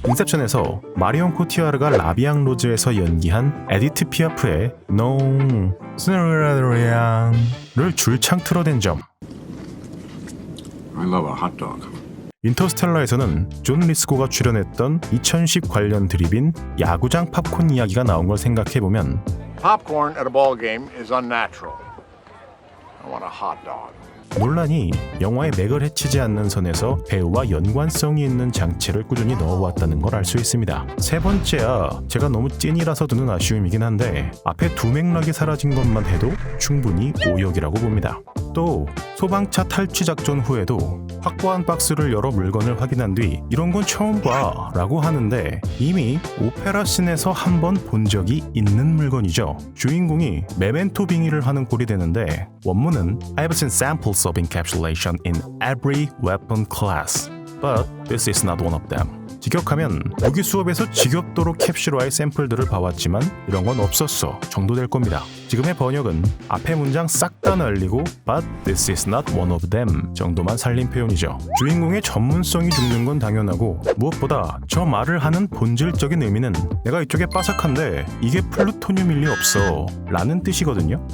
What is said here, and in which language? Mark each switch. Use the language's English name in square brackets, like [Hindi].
[Korean] 인셉션에서 마리온 코티아르가 라비앙 로즈에서 연기한 에디트 피아프의 농 스르르르를 줄창 틀어댄 점. [English] I love a hot dog. [Korean] 인터스텔라에서는 존 리스고가 출연했던 2010 관련 드립인 야구장 팝콘 이야기가 나온 걸 생각해보면, [English] Popcorn at a ball game is unnatural. I want a hot dog. [Korean] 논란이 영화의 맥을 해치지 않는 선에서 배우와 연관성이 있는 장치를 꾸준히 넣어왔다는 걸 알 수 있습니다. 세 번째야 제가 너무 찐이라서 드는 아쉬움이긴 한데, 앞에 두 맥락이 사라진 것만 해도 충분히 오역이라고 봅니다. 또 소방차 탈취 작전 후에도 확보한 박스를 열어 물건을 확인한 뒤 이런 건 처음 봐 라고 하는데, 이미 오페라 씬에서 한 번 본 적이 있는 물건이죠. 주인공이 메멘토 빙의를 하는 꼴이 되는데, 원문은 [English] I've seen samples of encapsulation in every weapon class, but this is not one of them. [Korean] 직역하면 무기 수업에서 지겹도록 캡슐화의 샘플들을 봐왔지만 이런 건 없었어 정도 될 겁니다. 지금의 번역은 앞에 문장 싹 다 날리고 [English] But this is not one of them [Korean] 정도만 살린 표현이죠. 주인공의 전문성이 죽는 건 당연하고, 무엇보다 저 말을 하는 본질적인 의미는 내가 이쪽에 빠삭한데 이게 플루토늄일 리 없어 라는 뜻이거든요.